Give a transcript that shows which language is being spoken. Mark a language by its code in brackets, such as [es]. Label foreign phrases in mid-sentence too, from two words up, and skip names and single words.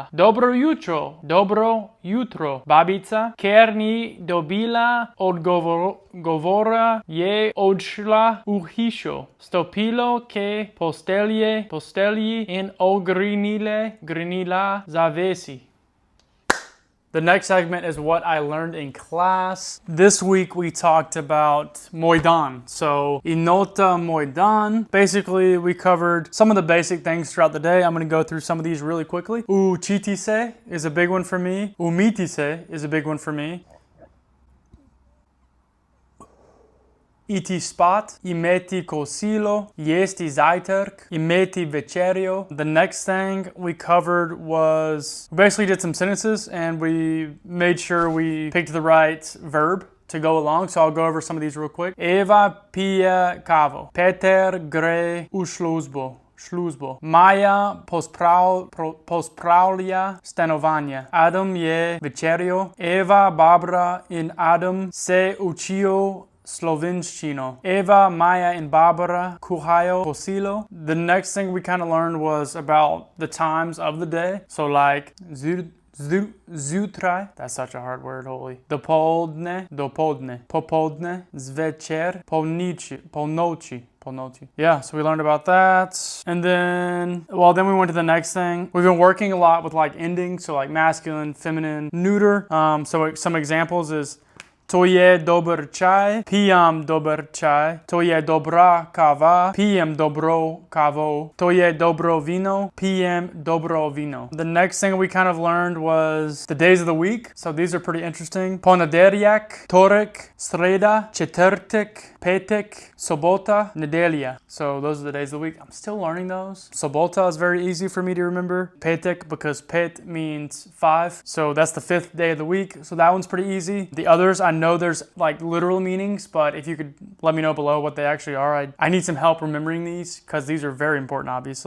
[sl] Dobro jutro, babica. Ker ni dobila odgovora, je odšla v hišo. Stopila k postelji in ogrinila zavesi. [en] The next segment is what I learned in class. This week we talked about Moidan. So, Inota Moidan. Basically, we covered some of the basic things throughout the day. I'm going to go through some of these really quickly. Uchitise is a big one for me. Umitise is a big one for me. [sl] Iti spat, imeti kosilo, jesti zajtrk, imeti večerio. [en] The next thing we covered was, we basically did some sentences and we made sure we picked the right verb to go along. So I'll go over some of these real quick. [sl] Eva pije kavo. Peter gre u službo. Maja pospravlja stanovanje. Adam je večerio. Eva, Barbara in Adam se učijo Slovenščino. Eva, Maya, and Barbara kuhajo kosilo. [en] The next thing we kind of learned was about the times of the day. So like zjutraj, that's such a hard word, holy. [sl] Dopoldne, popoldne, zvečer, polnoči. [en] Yeah, so we learned about that. And then we went to the next thing. We've been working a lot with like endings, so like masculine, feminine, neuter. So some examples is [sl] to je dober čaj, pijam dober čaj. To je dobra kava, pijem dobro kavo. To je dobro vino, pijem dobro vino. [en] The next thing we kind of learned was the days of the week. So these are pretty interesting. [sl] Ponedeljak, torek, sreda, četvrtek, petek, sobota, nedelja. [en] So those are the days of the week. I'm still learning those. Sobota is very easy for me to remember. Petek, because pet means 5. So that's the 5th day of the week. So that one's pretty easy. The others, I know there's like literal meanings, but if you could let me know below what they actually are. I need some help remembering these because these are very important, obviously.